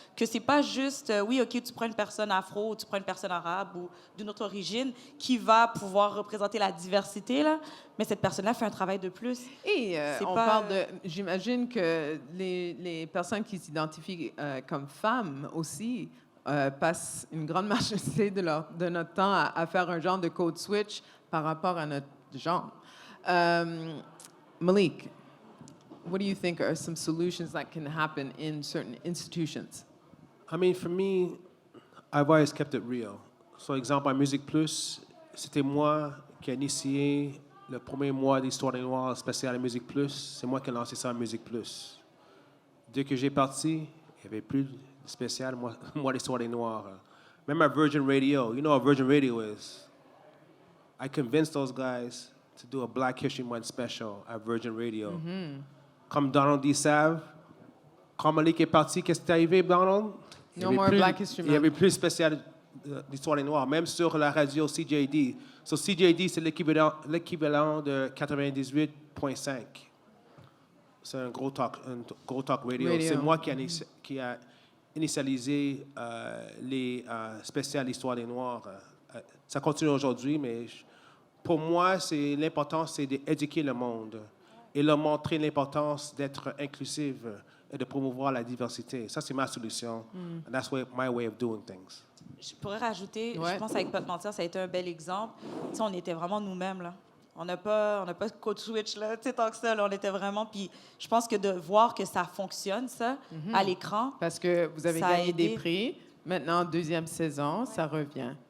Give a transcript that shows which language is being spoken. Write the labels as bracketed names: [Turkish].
[French] Que c'est pas juste, oui, OK, tu prends une personne afro ou tu prends une personne arabe ou d'une autre origine qui va pouvoir représenter la diversité, là, mais cette personne-là fait un travail de plus. Et parle de... J'imagine que les personnes qui s'identifient comme femmes aussi passent une grande majorité de notre temps à faire un genre de code switch par rapport à notre genre. [English] Malik, what do you think are some solutions that can happen in certain institutions? I mean, for me, I've always kept it real. [French] So, exemple, à Musique Plus, c'était moi qui ai initié le premier mois d'Histoire des Noirs spécial à Musique Plus. C'est moi qui ai lancé ça à Musique Plus. Dès que j'ai parti, il n'y avait plus de spécial mois d'Histoire des Noirs. Même à [English] Virgin Radio, you know what Virgin Radio is. I convinced those guys to do a Black History Month special at Virgin Radio. [French] Comme Donald D. Sav, quand Malik est parti, qu'est-ce qui est arrivé, Donald? [English] No more Black History Month. [French] Il y avait plus de spécial d'Histoire des Noirs, même sur la radio CJD. So CJD, c'est l'équivalent de 98.5. C'est un gros talk radio. C'est moi qui a initialisé les spéciales d'Histoire des Noirs. Ça continue aujourd'hui, mais pour moi, l'important, c'est d'éduquer le monde et leur montrer l'importance d'être inclusive et de promouvoir la diversité. Ça, c'est ma solution. [English] And that's my way of doing things. [French] Je pourrais rajouter, je pense avec Pas de mentir, ça a été un bel exemple. Tu sais, on était vraiment nous-mêmes, là. On n'a pas code switch, là, tu sais, tant que ça, là, on était vraiment... Puis je pense que de voir que ça fonctionne, ça, à l'écran... Parce que vous avez gagné des prix. Maintenant, deuxième saison, ça revient.